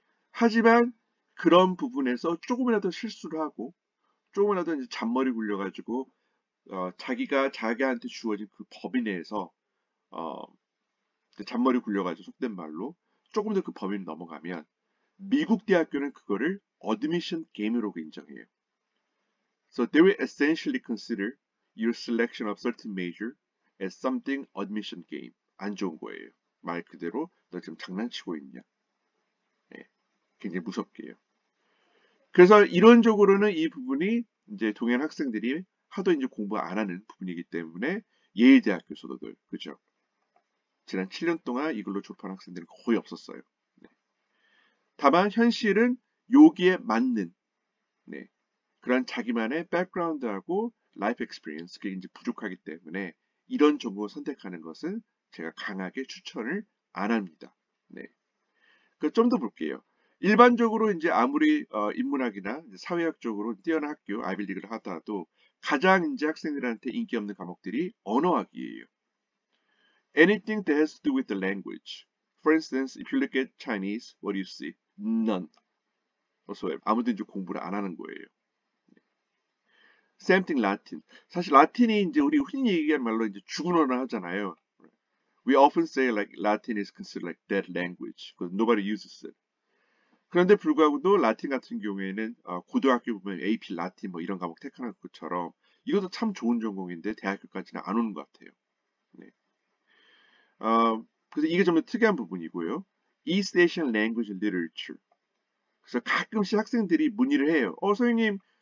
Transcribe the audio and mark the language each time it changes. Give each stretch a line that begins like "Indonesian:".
Korean: 하지만 그런 부분에서 조금이라도 실수를 하고 조금이라도 이제 잔머리 굴려가지고 자기가 자기한테 주어진 그 범위 내에서 어, 잔머리 굴려가지고 속된 말로 조금 더 그 범위를 넘어가면 미국 대학교는 그거를 admission game으로 인정해요.
English: So they will essentially consider your selection of certain major as something admission game.
Korean: 안 좋은 거예요. 말 그대로 너 지금 장난치고 있냐. 네, 굉장히 무섭게 해요. 그래서 이론적으로는 이 부분이 이제 동양 학생들이 하도 이제 공부 안 하는 부분이기 때문에 예일대학교에서도 그죠. 지난 7년 동안 이걸로 졸업한 학생들은 거의 없었어요. 네. 다만 현실은 여기에 맞는 네, 그런 자기만의 백그라운드하고 라이프 익스피리언스 그게 이제 부족하기 때문에 이런 전공을 선택하는 것은 제가 강하게 추천을 안 합니다. 네. 좀 더 볼게요. 일반적으로 이제 아무리 인문학이나 사회학 쪽으로 뛰어난 학교 아이빌리그를 하더라도 가장 이제 학생들한테 인기 없는 과목들이 언어학이에요.
English: Anything that has to do with the language. For instance, if you look at Chinese, what do you see? None whatsoever.
Korean: 아무도 이제 공부를 안 하는 거예요.
English: Same thing Latin.
Korean: 사실 라틴이 이제 우리 흔히 얘기하는 말로 이제 죽은 언어 하잖아요.
English: We often say like Latin is considered like dead language because nobody uses it.
Korean: 그런데 불구하고도 라틴 같은 경우에는 고등학교 보면 AP 라틴 뭐 이런 과목 택하는 것처럼 이것도 참 좋은 전공인데 대학교까지는 안 오는 것 같아요. 네. 그래서 이게 좀 특이한 부분이고요. East Asian Language Literature. 그래서 가끔씩 학생들이 문의를 해요. 선생님,